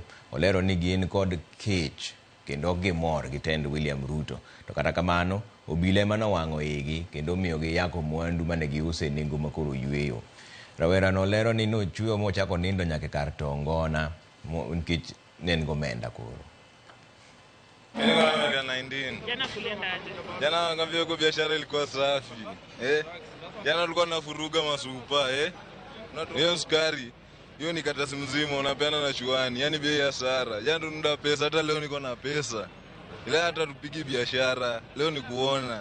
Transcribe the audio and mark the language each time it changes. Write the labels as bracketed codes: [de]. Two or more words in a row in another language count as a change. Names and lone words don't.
[luo] Olero ni gin kod kech kendo gimor gi tend William Ruto. To kata kamano obila ema nowang'o igi kendo miyo gi yako mwandu mane giuse nengo makoro yweyo. Rawera no lero ni nochweyo mochako nindo nyaka kar tongona nikech ne en gomenda koro. [sw] Jana ngambia kwa biashara ilikuwa safi. Jana tulikuwa tunafuruga masupa, hiyo sukari, hiyo ni katasi mzima unapeana na shuani, yani bei ya sara. Jana tununda pesa, hata leo niko na pesa. Ile hata tupigi biashara, leo ni kuona.